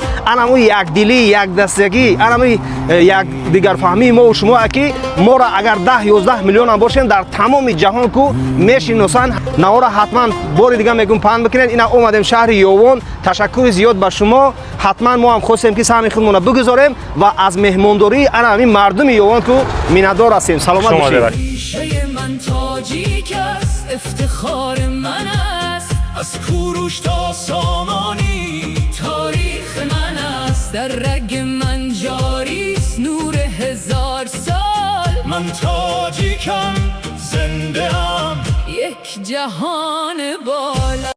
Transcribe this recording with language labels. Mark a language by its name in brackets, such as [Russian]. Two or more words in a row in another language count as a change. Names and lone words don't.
[Tajik] Анаму якдилӣ, якдастагӣ, анаму якдигарфаҳмии мо шумо ки моро агар 10-11 миллион ам бошем дар тамоми ҷаҳон ку мешиносанд. Навора ҳатман бори дига мегум паҳн бикунед. Ина омадем шаҳри ёвон. Ташаккури зиёд ба шумо. ҳатман мо ҳам хостем ки саҳми худмонро бигузорем ва аз меҳмондории ана ҳамин мардуми ёвон ку миннатдор ҳастем. саломат бошед. [Persian] افتخار من است از کوروش تا سامانی تاریخ من است در رگ من جاری است نور 1000 سال من تاجیکم زنده ام یک جهان بالا